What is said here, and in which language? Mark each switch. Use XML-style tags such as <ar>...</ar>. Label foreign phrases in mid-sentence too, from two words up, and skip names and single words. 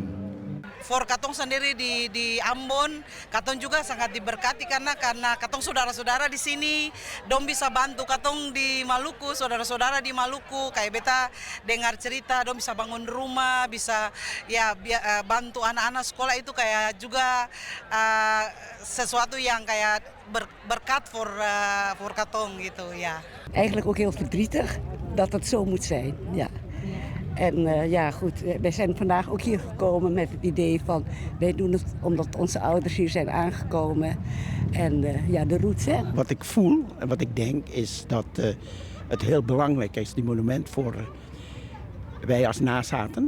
<abs>For Katong sendiri di Ambon, Katong juga sangat diberkati karena Katong saudara-saudara di sini, dong bisa bantu Katong di Maluku, saudara-saudara di Maluku, kayak beta dengar cerita, dong bisa bangun rumah, bisa ya bantu anak-anak sekolah itu kayak juga sesuatu yang kayak berkat for Katong gitu ya.</abs> <nl>Eigenlijk ook heel verdrietig dat het zo moet zijn, ja. En ja, goed, wij zijn vandaag ook hier gekomen met het idee van... wij doen het omdat onze ouders hier zijn aangekomen. En ja, de roots, hè. Wat ik voel en wat ik denk is dat het heel belangrijk is, die monument, voor wij als nazaten.</nl>